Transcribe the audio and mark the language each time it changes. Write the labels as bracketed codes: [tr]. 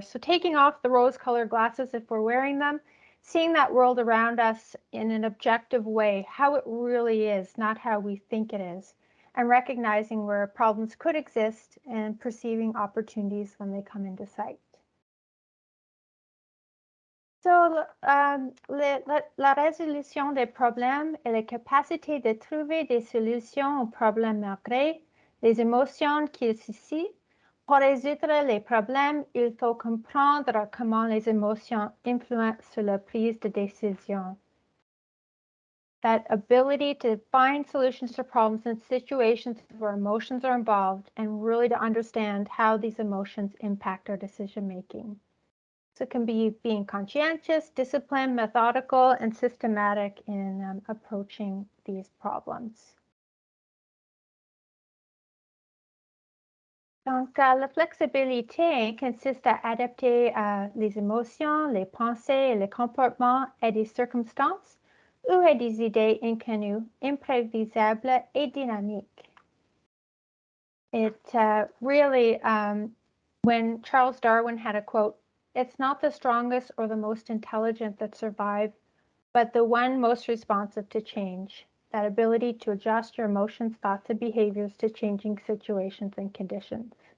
[en] So taking off the rose-colored glasses if we're wearing them, seeing that world around us in an objective way, how it really is, not how we think it is, and recognizing where problems could exist and perceiving opportunities when they come into sight. [fr] So, la résolution des problèmes est la capacité de trouver des solutions aux problèmes malgré les émotions qu'ils suscitent. Pour résoudre les problèmes, il faut comprendre comment les émotions influencent sur la prise de décision. [en] That ability to find solutions to problems in situations where emotions are involved and really to understand how these emotions impact our decision making. So it can be being conscientious, disciplined, methodical, and systematic in approaching these problems. [fr] Donc, la flexibilité consiste à adapter les émotions, les pensées et les comportements à des circonstances ou à des idées inconnues, imprévisibles et dynamiques. [en] It really, when Charles Darwin had a quote, "It's not the strongest or the most intelligent that survive, but the one most responsive to change." That ability to adjust your emotions, thoughts, and behaviors to changing situations and conditions.